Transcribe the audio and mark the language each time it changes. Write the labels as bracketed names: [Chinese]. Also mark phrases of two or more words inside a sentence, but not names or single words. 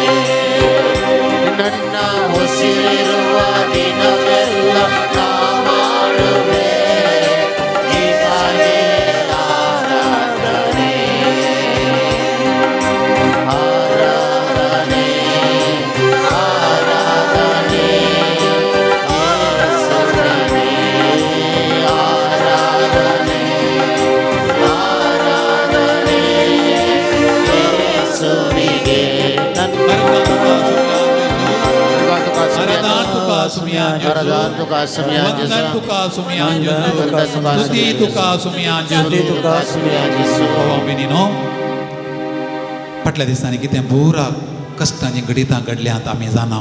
[Kannada] ನನ್ನ ಉಸಿರಿರುವ ದಿನವೆಲ್ಲ ನಾ ಮಾಡುವೆ ನಿಮಗೆ ಆರಾಧನೆ ಆರಾಧನೆ ಆರಾಧನೆ ಯೇಸುವಿಗೆ ಆರಾಧನೆ ಆರಾಧನೆ ಯೇಸುವಿಗೆ [Konkani] आराधन तुका सुमिया आराधन तुका सुमिया वंदन तुका सुमिया स्तुती तुका सुमिया स्तुती तुका सुमिया आमी न्ही न्हू फाटल्या दिसांनी कितें बुराक कश्टांची घडितां घडल्यांत आमी जाणाव.